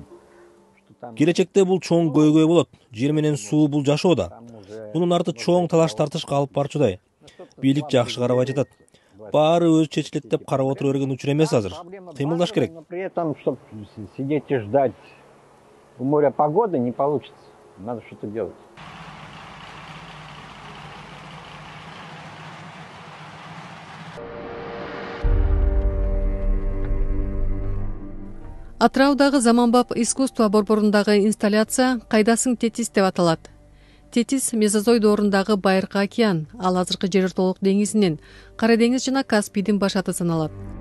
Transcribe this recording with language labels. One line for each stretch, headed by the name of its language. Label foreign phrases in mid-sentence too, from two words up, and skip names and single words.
Kyrgyz: Келечекте бул чоң көйгөй болот. Жер менен суу бул жашоодо. Мунун арты чоң талаш тартышка алып барчудай. Бийлик жакшы карабай жатат. Баары өзү чечилет деп карап отура берген учур эмес азыр. Кыймылдаш керек.
Russian: При этом, чтобы сидеть и ждать у моря погоды, не получится. Надо что-то делать.
Kyrgyz: Атыраудагы заманбап искусство борборундагы инсталляция «Кайдасың Тетис» деп аталат. Тетис Мезозой доорундагы Байыркы океан, ал азыркы Жер ортолук деңизинин, Кара деңиз жана Каспийдин баш аты саналат.